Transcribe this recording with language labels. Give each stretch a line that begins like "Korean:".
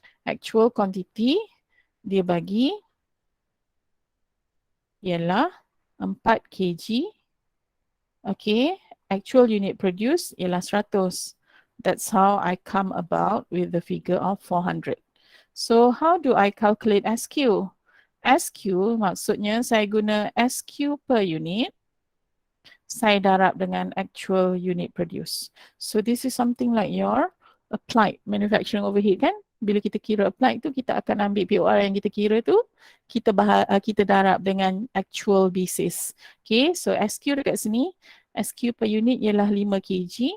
Malay: Actual quantity dia bagi ialah 4 kg.
English: Okay, actual unit produced ialah 100. That's how I come about with the figure of 400. So how do I calculate SQ?
Malay: SQ maksudnya saya guna SQ per unit. Saya darab dengan actual unit produce.
English: So this is something like your applied manufacturing overhead
Malay: kan? Bila kita kira applied tu, kita akan ambil POR yang kita kira tu, kita darab dengan actual basis. Okay, so SQ dekat sini, SQ per unit ialah 5 kg.